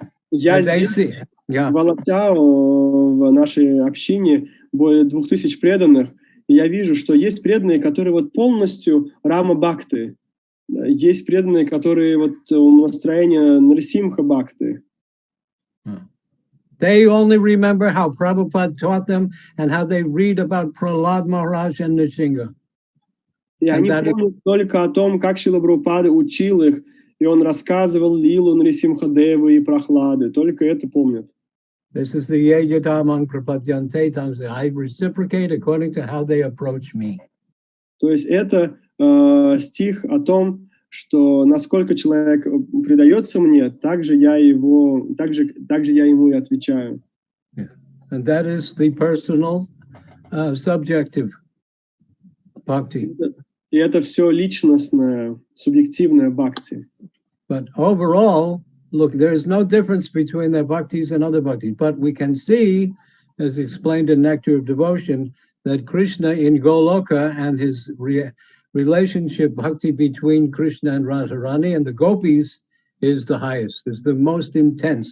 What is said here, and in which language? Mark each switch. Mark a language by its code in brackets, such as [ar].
[ru] Я здесь, в Алачао, в нашей общине, более 2000 преданных, и я вижу, что есть преданные, которые вот полностью Рама Бхакты. Есть преданные, которые вот настроение Нрсимха Бхакты. [en] They only remember how Prabhupada taught them and how they read about Prahlad Maharaj and Nrsimha. [ru] И они помнят только о том, как Шрила Прабхупада учил их, и он рассказывал лилу Нрисимхадевы и Прахлады. Только это помнят. [en] This is the [sa] Yejatamang Prapadyante. [en] I reciprocate according to how they approach me. [ru] То есть это стих о том, что насколько человек предается мне, так же я ему и отвечаю. Yeah. [en] And that is the personal, subjective bhakti. [ru] И это все личностное, субъективное бхакти. [en] But overall, look, there is no difference between the bhaktis and other bhaktis. But we can see, as explained in Nectar of Devotion, that Krishna in Goloka and his relationship bhakti between Krishna and Radharani and the gopis is the highest, is the most intense.